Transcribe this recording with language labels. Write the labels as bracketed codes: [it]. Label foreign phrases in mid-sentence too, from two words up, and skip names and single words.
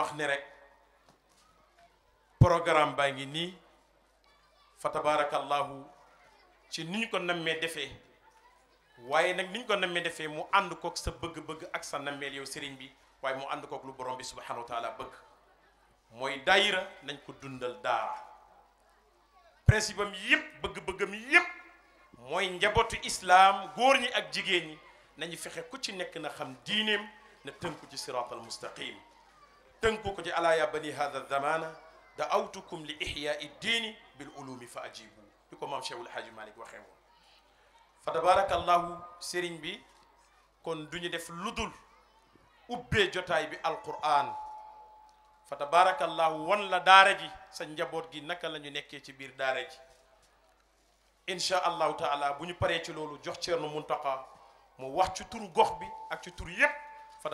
[wo] wax ne rek programme baa ngi nii [ar] فتبارك الله [wo] ci ni ñu ko nammee defee waaye nag ni ñu ko nammee defee mu ànd kook sa bëgg-bëgg ak sa nammeel yow sëriñ bi waaye mu ànd kook lu borom bi [ar] سبحانه وتعالى [wo] bëgg mooy daayira nañ ko dundal daara principe am yépp bëgg-bëggam yépp mooy njabootu islaam góor ñi ak jigéen ñi nañu fexe ku ci nekk na xam diineem na tënku ci [ar] الصراط المستقيم [wo] tënku ko ci [ar] ألا يا بني هذا الزمان دعوتكم لإحياء الدين بالعلوم فأجيبوا [wo] bi ko maam Cheikhul Haaji Malick waxee woon [ar] فتبارك الله [wo] sëriñ bi kon duñu def ludul ubbee jotaay bi [ar] القرآن فتبارك الله [wo] won la daara ji sa njaboot gi naka la ñu nekkee ci biir daara ji [ar] إن شاء الله تعالى [wo] bu ñu paree ci loolu jox Thierno Muntaqa mu wax ci turu gox bi ak ci turu yépp fa